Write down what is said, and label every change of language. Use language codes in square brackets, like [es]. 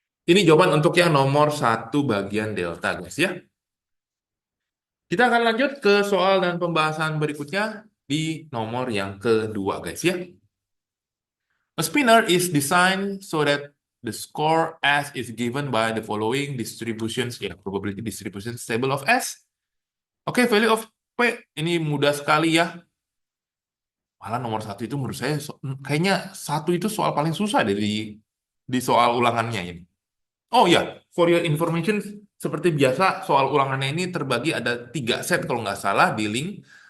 [id] Ini jawaban untuk yang nomor satu bagian delta guys ya. Kita akan lanjut ke soal dan pembahasan berikutnya di nomor yang kedua guys ya. [en] A spinner is designed so that the score S is given by the following distributions, ya, probability distribution table of S. [id] Oke, [en] value of P [id] ini mudah sekali ya. Malah nomor satu itu menurut saya kayaknya satu itu soal paling susah deh di soal ulangannya ini. Oh ya, [en] for your information, [id] seperti biasa soal ulangannya ini terbagi ada 3 set kalau nggak salah di link.